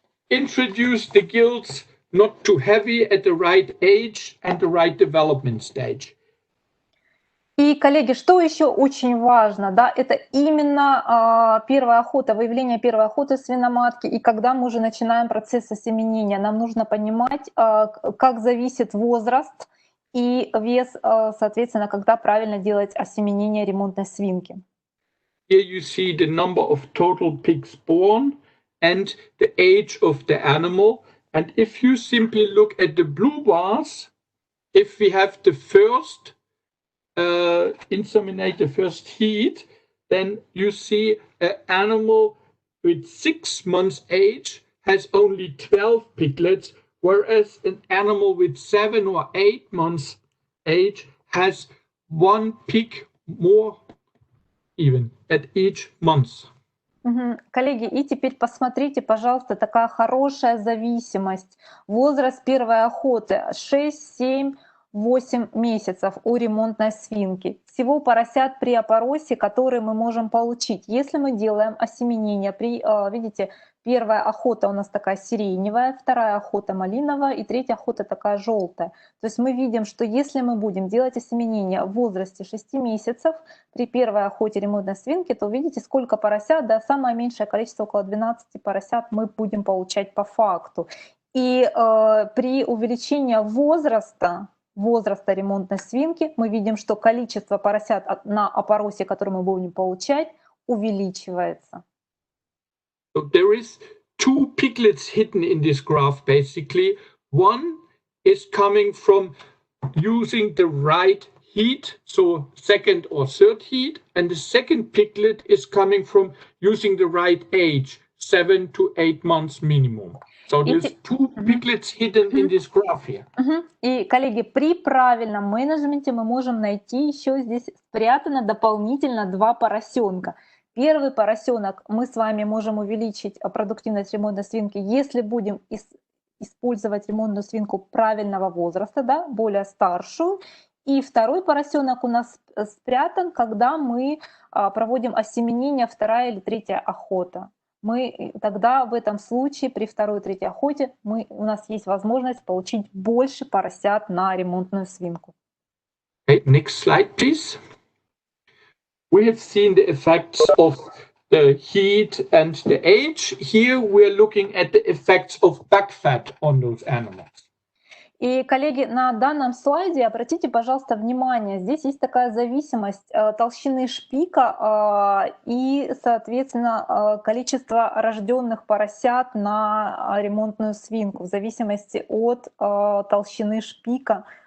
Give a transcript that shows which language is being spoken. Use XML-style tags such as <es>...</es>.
<en>Introduce the gills not too heavy at the right age and the right development stage.</en> <ru>И, коллеги, что еще очень важно, да, это именно первая охота, выявление первой охоты свиноматки, и когда мы уже начинаем процесс осеменения, нам нужно понимать, как зависит возраст и вес, соответственно, когда правильно делать осеменение ремонтной свинки.</ru> <en>Here you see the number of total pigs born and the age of the animal. And if you simply look at the blue bars, if we have the first inseminate the first heat, then you see an animal with 6 months age has only 12 piglets, whereas an animal with 7 or 8 months age has 1 pig more even at each month.</en> <ru>Коллеги, и теперь посмотрите, пожалуйста, такая хорошая зависимость. Возраст первой охоты 6, 7, 8 месяцев у ремонтной свинки. Всего поросят при опоросе, которые мы можем получить. Если мы делаем осеменение, видите, первая охота у нас такая сиреневая, вторая охота малиновая и третья охота такая желтая. То есть мы видим, что если мы будем делать осеменение в возрасте 6 месяцев при первой охоте ремонтной свинки, то видите, сколько поросят, да, самое меньшее количество, около 12 поросят мы будем получать по факту. И при увеличении возраста ремонтной свинки мы видим, что количество поросят на опоросе, которые мы будем получать, увеличивается.</ru> <en>So there is 2 piglets hidden in this graph, basically. One is coming from using the right heat, so second or third heat, and the second piglet is coming from using the right age, 7 to 8 months minimum. So there's 2 piglets hidden in this graph here.</en> <ru>И, коллеги, при правильном менеджменте мы можем найти еще здесь спрятано дополнительно 2 поросенка. Первый поросенок мы с вами можем увеличить продуктивность ремонтной свинки, если будем использовать ремонтную свинку правильного возраста, да, более старшую. И второй поросенок у нас спрятан, когда мы проводим осеменение, вторая или третья охота. Тогда в этом случае при второй и третьей охоте у нас есть возможность получить больше поросят на ремонтную свинку.</ru> <en>Okay, next slide, please. We have seen the effects of the heat and the age. Here we are looking at the effects of back fat on those animals.</en> <ru>И, коллеги, на данном слайде обратите, пожалуйста, внимание, здесь есть такая зависимость толщины шпика и, соответственно, количество рожденных поросят на ремонтную свинку. В зависимости от толщины шпика</ru>